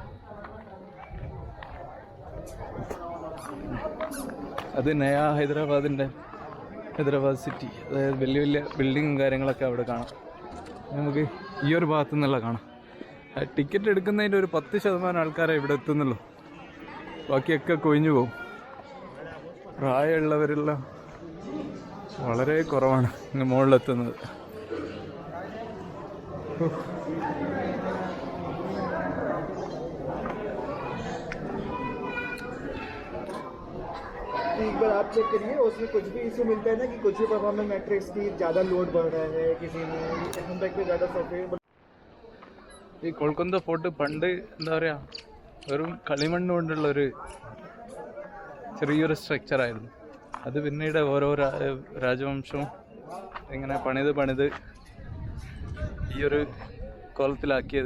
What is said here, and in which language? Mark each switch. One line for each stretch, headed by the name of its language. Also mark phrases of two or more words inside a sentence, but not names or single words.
Malayalam: അത് നയാ ഹൈദരാബാദ് സിറ്റി, അതായത് വലിയ വലിയ ബിൽഡിങ്ങും കാര്യങ്ങളൊക്കെ അവിടെ കാണാം. നമുക്ക് ഈ ഒരു ഭാഗത്തു നിന്നുള്ള കാണാം. ടിക്കറ്റ് എടുക്കുന്നതിൻ്റെ ഒരു 10% ആൾക്കാരെ ഇവിടെ എത്തുന്നുള്ളൂ. ബാക്കിയൊക്കെ കൊഴിഞ്ഞു പോകും. പ്രായമുള്ളവരെല്ലാം വളരെ കുറവാണ് ഇങ്ങ് മുകളിലെത്തുന്നത്.
Hindi: एक बार आप चेक करिए, उसमें कुछ भी इशू मिलता है ना कि कुछ भी
English: performance metrics
Hindi: की ज़्यादा लोड बढ़ रहा है, किसी में बैक पे ज़्यादा सॉफ्टवेयर.
Malayalam: ഈ കൊൽക്കത്ത ഫോർട്ട് പണ്ട് എന്താ പറയുക, വെറും കളിമണ്ണ് കൊണ്ടുള്ളൊരു ചെറിയൊരു സ്ട്രക്ചറായിരുന്നു. അത് പിന്നീട് ഓരോ രാജവംശവും ഇങ്ങനെ പണിത് ഈ ഒരു കോലത്തിലാക്കിയത്.